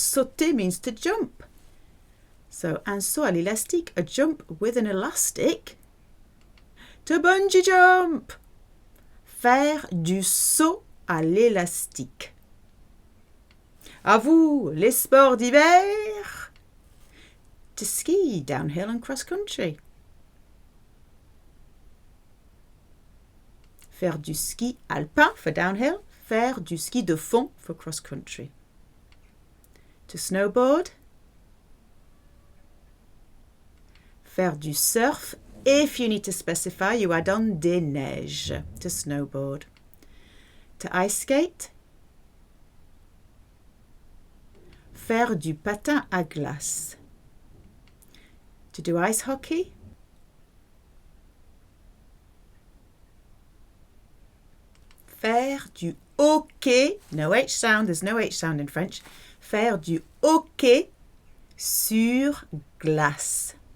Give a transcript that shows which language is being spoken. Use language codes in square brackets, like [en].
[en] Sauter means to jump. So, [fr] un saut à l'élastique, [en] a jump with an elastic. To bungee jump. [fr] Faire du saut à l'élastique. À vous, les sports d'hiver. [en] To ski, downhill and cross country. [fr] Faire du ski alpin [en] for downhill. [fr] Faire du ski de fond [en] for cross-country. To snowboard. [fr] Faire du surf. [en] If you need to specify, you add on [fr] des neiges [en] to snowboard. To ice skate. [fr] Faire du patin à glace. [en] To do ice hockey. [fr] Faire du hockey, [en] no H sound, there's no H sound in French. [fr] Faire du hockey sur glace.